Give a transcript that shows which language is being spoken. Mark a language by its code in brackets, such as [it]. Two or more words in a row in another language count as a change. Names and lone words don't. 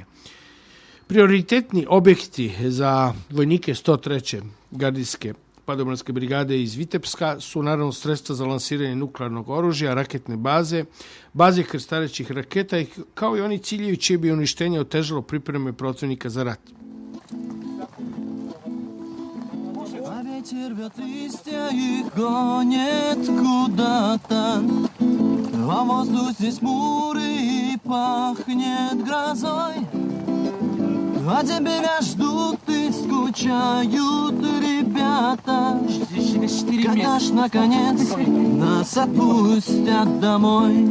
[sr] Prioritetni objekti za vojnike 103. gardijske padobranske brigade iz Vitebska su naravno sredstva za lansiranje nuklearnog oružja, raketne baze, baze krstarećih raketa, kao i oni ciljevi čije bi uništenje otežalo pripreme protivnika za rat. [ru] Ветер рвет листья и гонит куда-то, а воздух здесь хмурый и пахнет грозой. А тебя ждут и скучают ребята, когда ж наконец нас отпустят домой.